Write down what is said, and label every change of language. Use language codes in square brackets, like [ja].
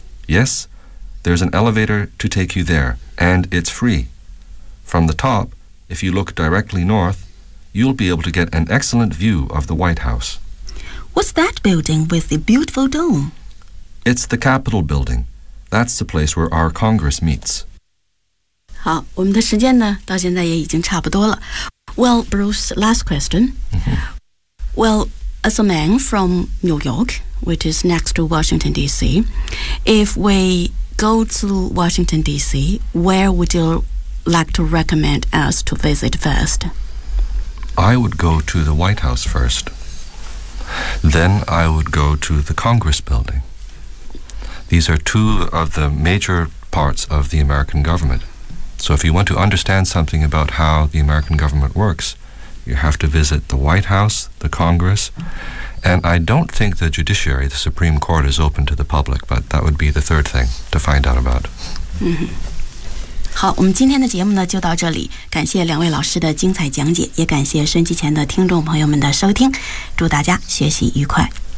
[en] Yes, there's an elevator to take you there, and it's free. From the top, if you look directly north, you'll be able to get an excellent view of the White House. What's that building with the beautiful dome? It's the Capitol building. That's the place where our Congress meets. [zh] 好，我们的时间呢，到现在也已经差不多了。 [en] Well, Bruce, last question. Well, as a man from New York,which is next to Washington, D.C. If we go to Washington, D.C., where would you like to recommend us to visit first? I would go to the White House first. Then I would go to the Congress building. These are two of the major parts of the American government. So if you want to understand something about how the American government works, you have to visit the White House, the Congress,And I don't think the judiciary, the Supreme Court, is open to the public, but that would be the third thing to find out about. [zh] 好，我们今天的节目呢就到这里，感谢两位老师的精彩讲解，也感谢收机前的听众朋友们的收听，祝大家学习愉快。